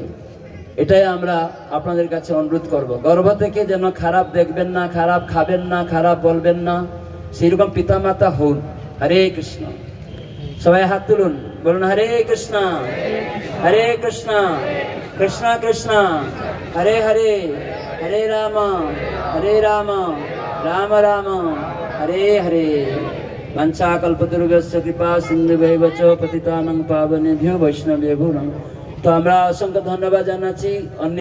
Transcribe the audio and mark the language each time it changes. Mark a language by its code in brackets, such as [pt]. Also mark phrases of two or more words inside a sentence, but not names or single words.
[bn] এটাই আমরা আপনাদের কাছে অনুরোধ করব। গর্ভ থেকে যেন খারাপ দেখবেন না, খারাপ খাবেন না, খারাপ বলবেন না, সেইরকম পিতামাতা হন। হরে কৃষ্ণ। সবাই হাত তুলুন, বলুন হরে কৃষ্ণ হরে কৃষ্ণ কৃষ্ণ কৃষ্ণ হরে হরে, হরে রাম রাম রাম হরে হরে। [sa] वंशाकल्पतरुभ्यश्च कृपा सिन्धुभ्यैव च पतितानां पावनेभ्यो वैष्णवेभ्यो नमः। [bn] तो আমরা অসংখ্য ধন্যবাদ জানাচ্ছি।